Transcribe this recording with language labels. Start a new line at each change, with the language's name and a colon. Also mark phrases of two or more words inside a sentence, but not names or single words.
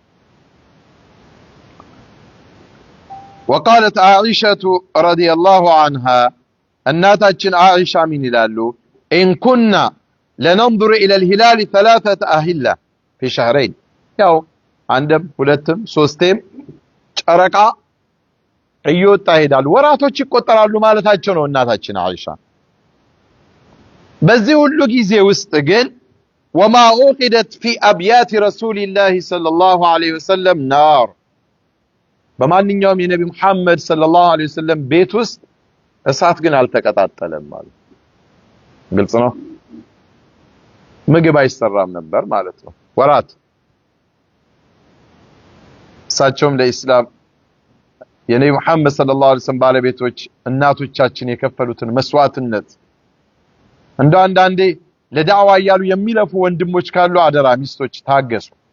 Arabic: وقالت عائشة رضي الله عنها
Amharic: እናታችን
Arabic: عائشة من
Amharic: ይላሉ
Arabic: إن كنا لننظر إلى الهلال 3 أهلة في شهرين
Amharic: ያው አንድም ሁለትም ሶስትም ጨረቃ እየወጣ ይሄዳል ወራቶች ይቆጠራሉ ማለታቸው ነው እናታችን አይሻ። በዚህ ሁሉ ጊዜ ውስጥ ግን
Arabic: وما أوقدت في أبيات رسول الله صلى الله عليه وسلم نار
Amharic: በማንኛውም የነብዩ መሐመድ
Arabic: صلى الله عليه وسلم
Amharic: ቤት ውስጥ እሳት ግን አልተቀጣጠለም ማለት ግልጽ ነው። ምግብ አይሰራም ነበር ማለት ነው ወራት። እሳቸውም ለኢስላም የነብዩ መሐመድ
Arabic: صلى الله عليه وسلم
Amharic: ባለቤቶች እናቶቻችን የከፈሉትን መስዋዕትነት እንደ አንዳንዴ ለዳዕዋ ያሉ የሚለፉ ወንድሞች ካሉ አደራ ሚስቶች ታገሱ።